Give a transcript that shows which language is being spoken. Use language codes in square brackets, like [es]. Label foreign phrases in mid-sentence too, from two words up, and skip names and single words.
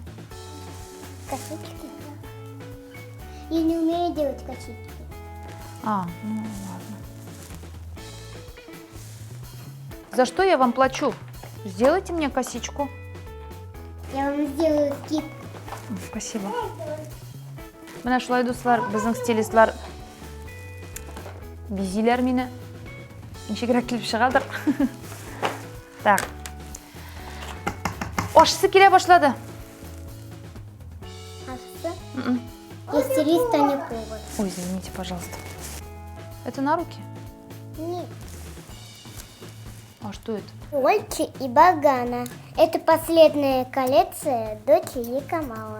[ru] Косички. Я не умею делать косички. А, ну ладно. За что я вам плачу? Сделайте мне косичку. Я вам сделаю скидку. Спасибо. [tt] Менә шулай, дуслар, безнең стилистлар бизиләр мине. Ничегрәк килеп чыгадыр. Так. Ашысы килә башлады. [ru] А что? Я стилист, а не повар. Ой, извините, пожалуйста. Это на руки? Нет. А что это? Дольче и Багана. Это последняя коллекция Дольче и Камала.